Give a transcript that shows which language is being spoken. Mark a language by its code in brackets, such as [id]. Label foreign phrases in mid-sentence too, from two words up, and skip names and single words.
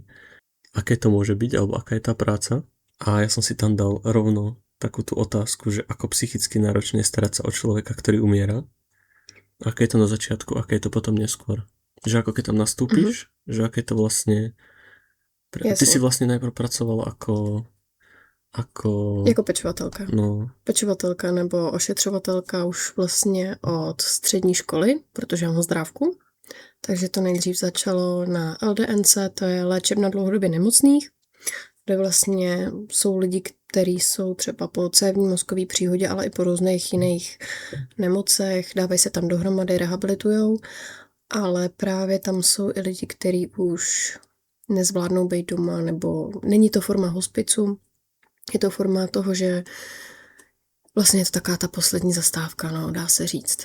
[sk] Aké to môže byť, alebo aká je tá práca? A ja som si tam dal rovno takú tú otázku, že ako psychicky náročné starať sa o človeka, ktorý umiera. Aké je to na začiatku, aké je to potom neskôr. Že ako keď tam nastúpiš, že aké to vlastne... Ty si vlastne najprv pracovala ako... [cs] Jako pečovatelka. No. Pečovatelka nebo ošetřovatelka už vlastně od střední školy, protože mám zdrávku. Takže to nejdřív začalo na LDNC, to je léčebna dlouhodobě nemocných, kde vlastně jsou lidi, kteří jsou třeba po cévní mozkové příhodě, ale i po různých jiných nemocech, dávají se tam dohromady, rehabilitujou, ale právě tam jsou i lidi, kteří už nezvládnou být doma, nebo není to forma hospicu, je to forma toho, že vlastně je to taková ta poslední zastávka, no, dá se říct.